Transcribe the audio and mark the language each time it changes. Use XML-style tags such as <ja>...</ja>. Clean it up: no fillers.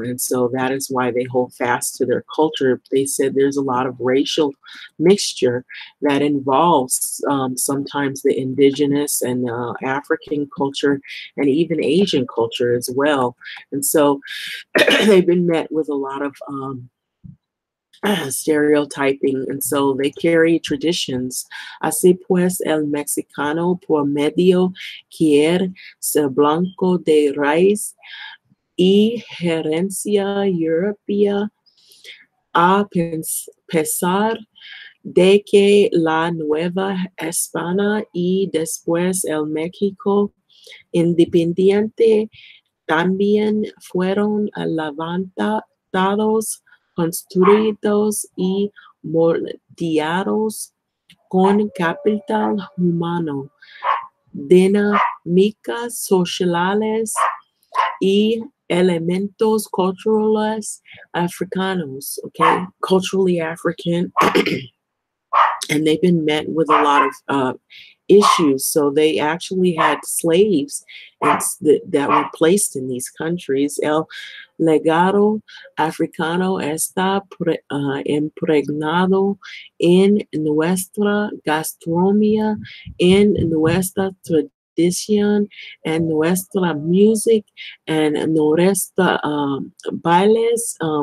<en>And so that is why they hold fast to their culture. They said there's a lot of racial mixture that involves sometimes the indigenous and African culture and even Asian culture as well. And so they've been met with a lot of stereotyping, and so they carry traditions.</en> <es>Así pues, el mexicano por medio quiere ser blanco de raíz y herencia europea, a pesar de que la Nueva España y después el México independiente también fueron levantados, construidos y moldeados con capital humano, dinámicas sociales y elementos culturales africanos, okay, culturally African.</es> <en>And they've been met with a lot of issues. So they actually had slaves that were placed in these countries.</en> <es>El legado africano está impregnado en nuestra gastronomía, en nuestra tradición, en nuestra music, and nuestra bailes.</es>